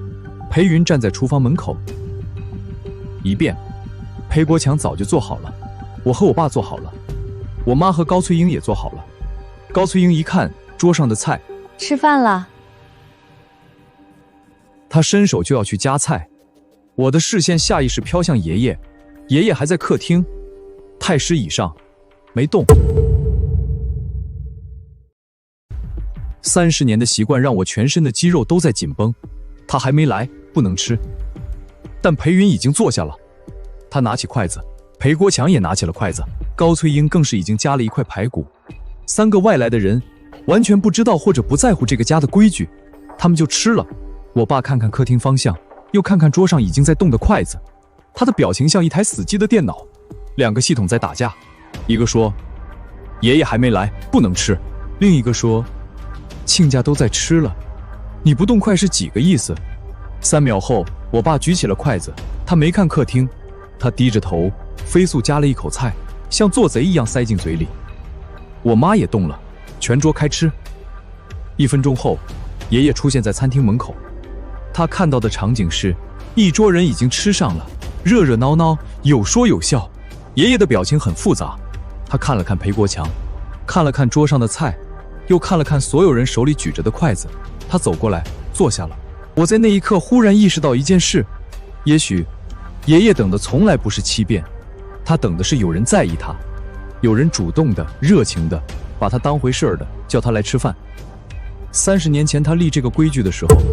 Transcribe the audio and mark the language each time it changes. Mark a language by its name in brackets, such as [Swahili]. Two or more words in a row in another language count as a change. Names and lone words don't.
[Chinese] 裴雲站在廚房門口，一遍。裴國強早就做好了，我和我爸做好了，我媽和高翠英也做好了。高翠英一看桌上的菜，吃飯了。她伸手就要去夾菜，我的視線下意識飄向爺爺，爺爺還在客廳太師椅上沒動。30年的習慣讓我全身的肌肉都在緊繃。他還沒來，不能吃。但裴雲已經坐下了，他拿起筷子，裴國強也拿起了筷子，高翠英更是已經夾了一塊排骨。3個外來的人完全不知道或者不在乎這個家的規矩，他們就吃了。我爸看看客廳方向，又看看桌上已經在動的筷子，他的表情像一台死機的電腦，2個系統在打架。一個說爺爺還沒來，不能吃，另一個說親家都在吃了，你不動筷是幾個意思？3秒後，我爸舉起了筷子，他沒看客廳，他低着頭飛速夾了一口菜，像做賊一樣塞進嘴裡。我媽也動了，全桌開吃。1分鐘後，爺爺出現在餐廳門口，他看到的場景是一桌人已經吃上了，熱熱鬧鬧，有說有笑。爺爺的表情很複雜，他看了看裴國強，看了看桌上的菜，又看了看所有人手裡舉着的筷子，他走過來坐下了。我在那一刻忽然意識到一件事，也許爺爺等的從來不是欺騙，他等的是有人在意他，有人主動的、熱情的把他当回事兒的叫他來吃飯。30年前他立這個規矩的時候，